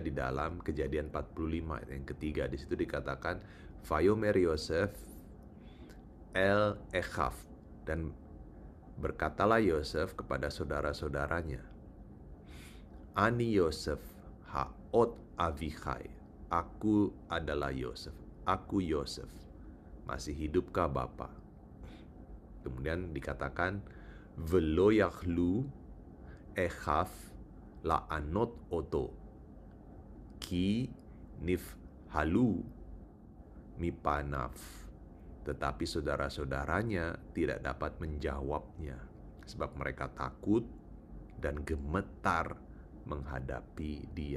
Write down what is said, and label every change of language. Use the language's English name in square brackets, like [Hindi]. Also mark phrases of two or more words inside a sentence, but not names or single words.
[Indonesian] di dalam Kejadian 45 ayat yang ketiga, di situ dikatakan [Hebrew] ויאמר יוסף אל אחיו, [Indonesian] dan berkatalah Yosef kepada saudara-saudaranya, [Hebrew] אני יוסף העוד אבי חי, [Indonesian] aku adalah Yosef, aku Yosef, masih hidupkah Bapa? Kemudian dikatakan [Hebrew] ולא יכלו אחיו לענות אותו כי נבהלו מפניו, [Indonesian] tetapi saudara-saudaranya tidak dapat menjawabnya sebab mereka takut dan gemetar menghadapi dia.